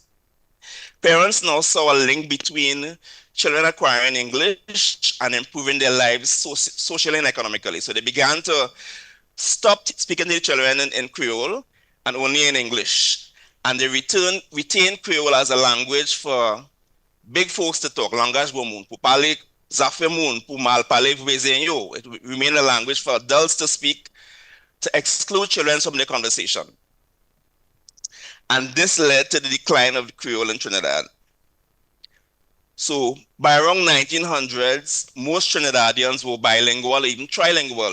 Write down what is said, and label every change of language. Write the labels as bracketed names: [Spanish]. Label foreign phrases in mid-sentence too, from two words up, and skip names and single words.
[English] Parents now saw a link between children acquiring English and improving their lives socially and economically. So they began to stop speaking to the children in Creole and only in English. And they retained Creole as a language for big folks to talk, [Saint Lucian Creole French] langage bon pour parler zafè moun, pour mal parler voisin yo. [English] It remained a language for adults to speak, to exclude children from the conversation. And this led to the decline of the Creole in Trinidad. So by around 1900s, most Trinidadians were bilingual, even trilingual.